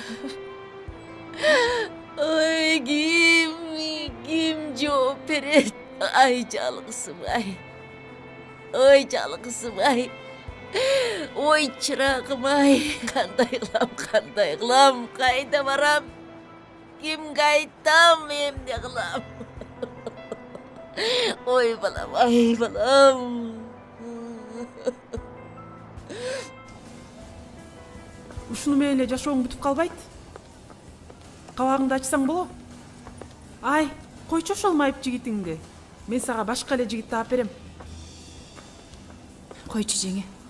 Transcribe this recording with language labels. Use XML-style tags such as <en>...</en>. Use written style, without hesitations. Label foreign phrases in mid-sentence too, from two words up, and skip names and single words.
<ky>Ой, ким жооп берет? Ай, жалгызым-ай. Ой, жалгызым-ай. Ой, чырагым-ай. Кандай кылам, кайда барам? Kimge aytам, emne kılam? Oy balam, ay balam. Ушуну менен эле жашооң бүтүп калбайт. Кабагыңды ачсаң боло. Ай, койчу ошол майып жигитиңди. Мен сага башка эле жигит таап берем. Койчу жеңе.</ky>